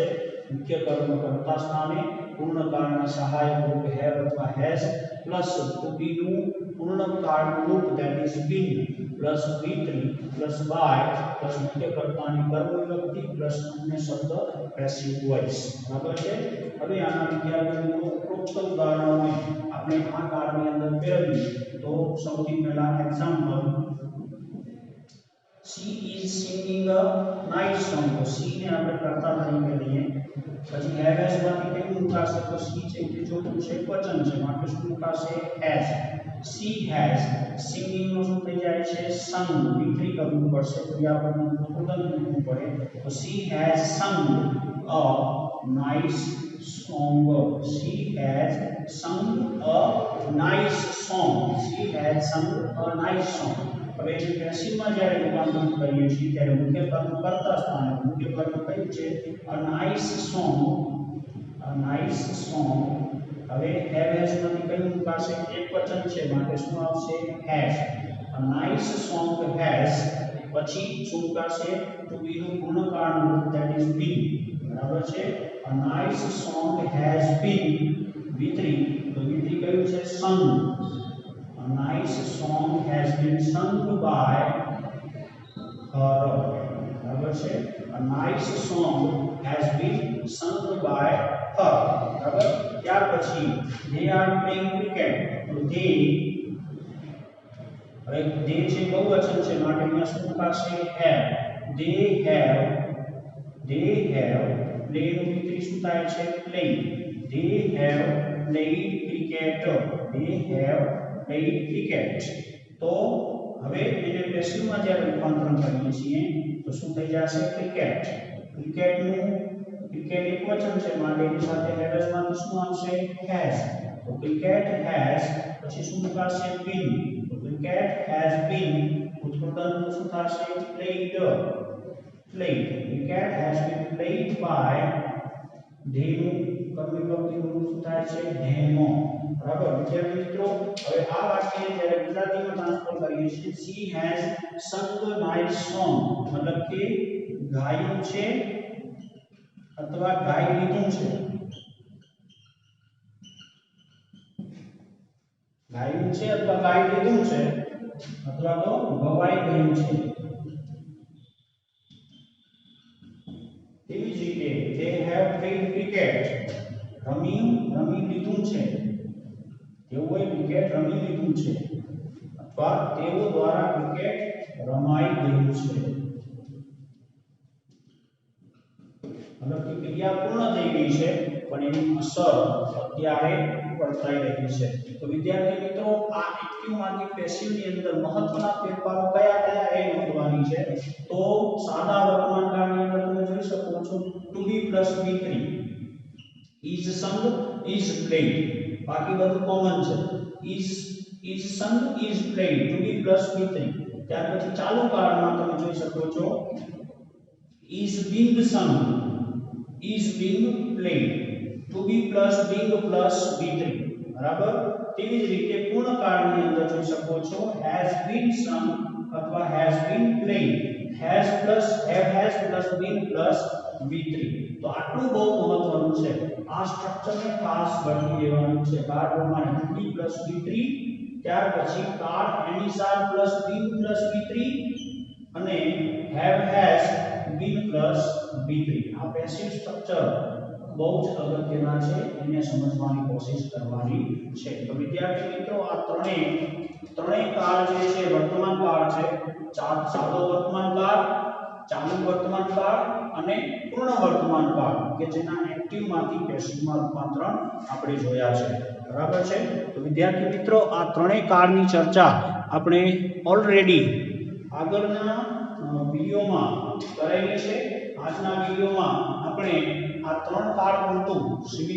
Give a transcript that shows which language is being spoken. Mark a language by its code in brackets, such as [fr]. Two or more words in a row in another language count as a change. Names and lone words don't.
[gu] મુખ્ય કર્મ કર્તા સ્થાને પૂર્ણકાળના સહાયક રૂપ હેવ અથવા [en] has plus to be [gu] નું પૂર્ણકાળનું રૂપ [en] that is been plus V3 plus by plus [gu] મુખ્યકર્તાની કર્મ વિભક્તિ પ્લસ અન્ય શબ્દ [en] passive voice, [gu] બરાબર છે. હવે આના વિદ્યાર્થીઓ ઉપરોક્ત ઉદાહરણોને આપણે આ કાળની અંદર ફેરવીએ તો સૌથી પહેલા એક્ઝામ્પલ [en] she is singing a nice song. [gu] તો she ને આપણે કર્તા તરીકે લઈએ. પછી [en] have has [gu] માંથી કેવું મુકાશે? તો she છે કે ચોથું છે વચન છે માટે શું મુકાશે? has. [en] she has singing [gu] નો શું થઈ જાય છે? sung. V3 કરવું પડશે તો આપણને ઉદાહરણ મૂકવું પડે. [en] તો she has sung a nice song. she has sung a nice song. she has sung a nice song. [gu] હવે જે પેસિવમાં જ્યારે રૂપાંતરિત કરીએ છીએ ત્યારે મુખ્ય કર્મ કર્તા સ્થાને મુખ્ય કર્મ કયું છે? [en] a nice song. હવે have has [gu] માંથી કયું મુકાશે? [en] એક વચન છે માટે શું આવશે? has. a nice song has [gu] પછી શું મુકાશે? [en] to be [gu] નું પૂર્ણકાળનું રૂપ [en] that is been, [gu] બરાબર છે. [en] a nice song has been V3. [gu] તો V3 કયું છે? sung. [en] A nice song has been sung by her. [gu] बराबर છે. [en] A nice song has been sung by her. बराबर. [gu] ત્યાર પછી [en] they are playing cricket. [gu] તો they હવે they છે બહુવચન છે માટે અહીંયા શું મુકાશે? have. [en] they have play [gu] નું V3 શું થાય છે? play. [en] they have played cricket. played cricket. [gu] તો હવે એને પેસિવમાં જ્યારે રૂપાંતરણ કરીએ છીએ તો શું થઈ જશે? ક્રિકેટ. ક્રિકેટ એક વચન છે માટે એની સાથે have માં શું આવશે? has. તો ક્રિકેટ has પછી શું મુકાશે? been. તો ક્રિકેટ [en] has been [gu] ઉત્પાદન શું થશે? played. [en] cricket has been played by they [gu] નું કર્મ વિભક્તિનું રૂપ શું થાય છે? them. બરાબર વિદ્યાર્થી મિત્રો. હવે આ વાક્યને જ્યારે ગુજરાતીમાં ટ્રાન્સફર કરીએ છીએ [en] she has sung a nice song [gu] મતલબ કે ગાયું છે અથવા ગાઈ લીધું છે. ગાયું છે અથવા ગાઈ લીધું છે અથવા તો ગવાઈ ગયું છે. તેવી જ રીતે [en] they have played cricket. [gu] રમી લીધું છે. તેઓએ ક્રિકેટ રમી લીધું છે અથવા તેઓ દ્વારા ક્રિકેટ રમાઈ ગયું છે. મતલબ કે ક્રિયા પૂર્ણ થઈ ગઈ છે પણ એની અસર અત્યારે વર્તાઈ રહી છે. તો વિદ્યાર્થી મિત્રો આ એક્ટિવ માંથી પેસિવ ની અંદર મહત્વના ફેરફારો કયા એ નોંધવાની છે. તો સાદા વર્તમાન કાળની અંદર તમે જોઈ શકો છો [en] to be plus V3 is sung is played. [gu] બાકી બધું કોમન છે. [en] is sung is played to be plus V3. [gu] ત્યાર પછી ચાલુ કાળમાં તમે જોઈ શકો છો [en] is being sung is being played to be plus being plus V3. બરાબર. [gu] તેવી જ રીતે પૂર્ણ કાળની અંદર જોઈ શકો છો [en] has been sung [gu] અથવા [en] has been played. has plus have has plus been plus v3 [gu] તો આટલું બહુ મહત્વનું છે આ સ્ટ્રક્ચરને ખાસ ગણી લેવાનું છે કાર્ડ પ્રમાણે v v3 ત્યાર પછી કાર્ડ એનિસાર [en] bin v3 [gu] અને [en] have has bin v3 [gu] આ [en] passive structure [gu] બહુ જ અગત્યના છે એને સમજવાની કોશિશ કરવાની છે તો વિદ્યાર્થી મિત્રો આ ત્રણેય કાળ જે છે વર્તમાન કાળ છે સાદો વર્તમાન કાળ ચાલુ વર્તમાન કાળ અને પૂર્ણ વર્તમાન કાળ કે જેના એક્ટિવ માંથી પેસિવ માં રૂપાંતરણ આપણે જોયા છે બરાબર છે તો વિદ્યાર્થી મિત્રો આ ત્રણેય કાળની ચર્ચા આપણે ઓલરેડી આગળના વિડિયોમાં કરેલી છે આજના વિડિયોમાં આપણે આ ત્રણ કાળ પૂરતું સીમિત